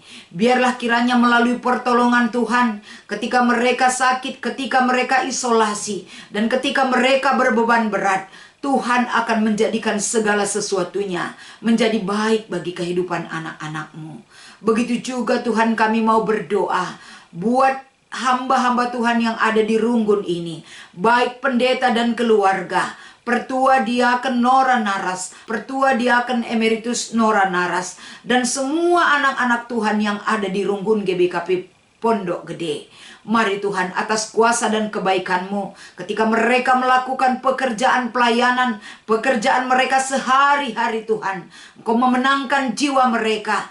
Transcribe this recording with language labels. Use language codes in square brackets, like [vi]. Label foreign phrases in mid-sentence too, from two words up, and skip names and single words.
[id] Biarlah kiranya melalui pertolongan Tuhan, ketika mereka sakit, ketika mereka isolasi, dan ketika mereka berbeban berat, Tuhan akan menjadikan segala sesuatunya menjadi baik bagi kehidupan anak-anak-Mu. Begitu juga Tuhan, kami mau berdoa buat hamba-hamba Tuhan yang ada di Runggun ini, baik pendeta dan keluarga, Pertua Diaken Nora Naras, Pertua Diaken Emeritus Nora Naras, dan semua anak-anak Tuhan yang ada di Runggun GBKP Pondok Gede. Mari Tuhan, atas kuasa dan kebaikan-Mu, ketika mereka melakukan pekerjaan pelayanan, pekerjaan mereka sehari-hari Tuhan, Engkau memenangkan jiwa mereka.